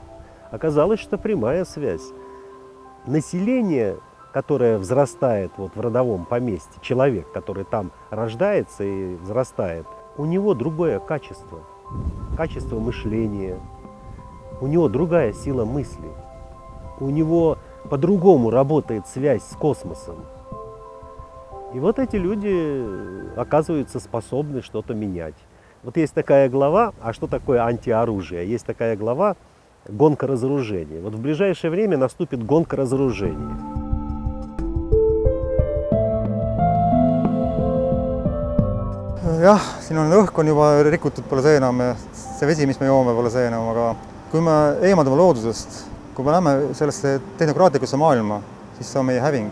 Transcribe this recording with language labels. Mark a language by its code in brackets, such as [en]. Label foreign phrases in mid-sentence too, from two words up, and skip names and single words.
[ru] Оказалось, что прямая связь. Население, которое взрастает вот в родовом поместье, человек, который там рождается и взрастает, у него другое качество, качество мышления, у него другая сила мысли, у него по-другому работает связь с космосом. И вот эти люди оказываются способны что-то менять. Вот есть такая глава, а что такое антиоружие? Есть такая глава «Гонка разоружения». Вот в ближайшее время наступит гонка разоружения. [et] Jah, siin on õhk on juba rikutud, pole see enam, see vesi, mis me joome, pole see enam, aga kui me eemaldume loodusest, kui me läheme sellesse tehnokraatlikusse maailma, siis see on meie häving.